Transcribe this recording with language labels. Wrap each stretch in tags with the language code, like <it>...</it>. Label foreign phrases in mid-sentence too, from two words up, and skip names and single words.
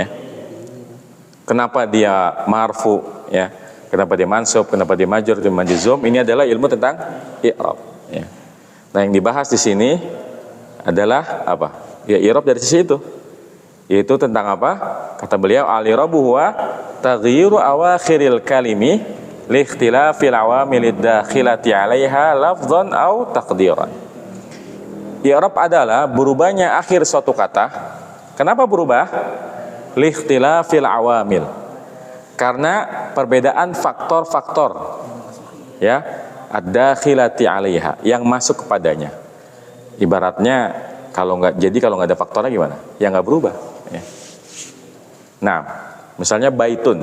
<id>Kenapa dia marfu, ya. Kenapa dia mansub, kenapa dia majrur, dia majzum. Ini adalah ilmu tentang i'rab, ya. Nah, yang dibahas di sini adalah apa? Ya i'rab dari sisi itu. Yaitu tentang apa? Kata beliau</id> <ar>الإعراب هو تغيير أواخر الكلم لاختلاف العوامل الداخلة عليها لفظا أو تقديرا.</ar> <id>I'rab adalah berubahnya akhir suatu kata. Kenapa berubah?</id> <ar>لاختلاف العوامل.</ar> <id>Karena perbedaan faktor-faktor, ya,</id> <ar>الداخلة عليها,</ar> <id>yang masuk kepadanya. Ibaratnya kalau nggak ada faktornya gimana? Ya nggak berubah. Ya. Nah, misalnya baitun.</id>